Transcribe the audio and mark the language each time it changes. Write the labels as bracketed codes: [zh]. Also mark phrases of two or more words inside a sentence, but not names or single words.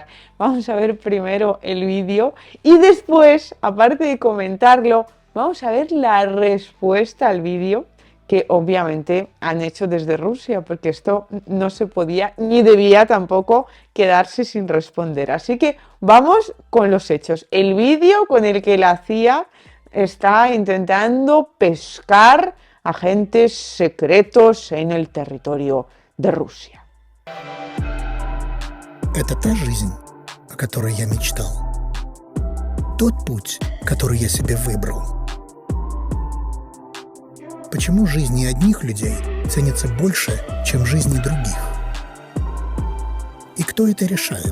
[es] Vamos a ver primero el vídeo y después, aparte de comentarlo, vamos a ver la respuesta al vídeo que obviamente han hecho desde Rusia, porque esto no se podía ni debía tampoco quedarse sin responder. Así que vamos con los hechos. El vídeo con el que la CIA está intentando pescar agentes secretos en el territorio de Rusia. [ru] Это та жизнь, о которой я мечтал. Тот путь, который я себе выбрал. Почему жизни одних людей ценятся больше, чем жизни других? И кто это решает?